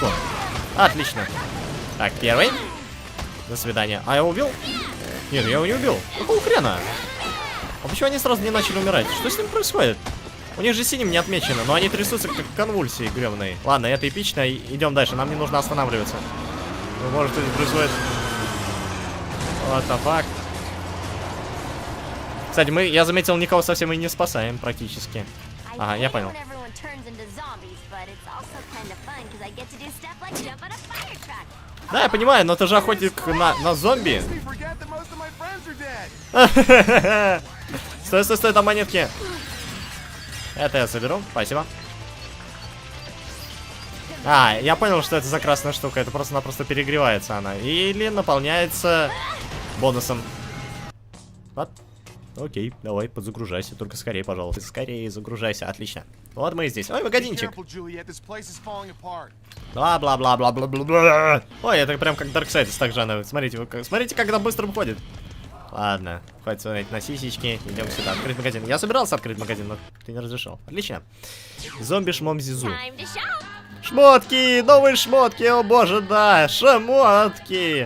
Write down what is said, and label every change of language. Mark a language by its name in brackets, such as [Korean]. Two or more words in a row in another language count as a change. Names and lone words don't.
[Russian] Отлично. Так, первый. До свидания. А я убил? Нет, я его не убил. Какого хрена? А почему они сразу не начали умирать? Что с ним происходит? У них же синим не отмечено, но они трясутся как конвульсии гребаные. Ладно, это эпично. Идем дальше, нам не нужно останавливаться. Ну, может, это происходит. [English] What the fuck? [Russian] Кстати, я заметил, никого совсем и не спасаем практически. Ага, я понял. Да, я понимаю, но ты же охотник на зомби. Стой, стой, стой, там монетки. Это я соберу, спасибо. А, я понял, что это за красная штука. Это просто-напросто перегревается она. Или наполняется бонусом. Вот. Окей, давай, подзагружайся. Только скорее, пожалуйста. Скорее загружайся. Отлично. Вот мы и здесь. Ой, магазинчик. Бла-бла-бла-бла-бла-бла. Ой, это прям как Darksiders, так же она. Смотрите, смотрите, как она быстро выходит. Ладно, хватит смотреть на сисечки. Идем сюда, открыть магазин. Я собирался открыть магазин, но ты не разрешил. Отлично. Зомби-шмом Зизу. Шмотки! Новые шмотки! О боже, да! Шмотки!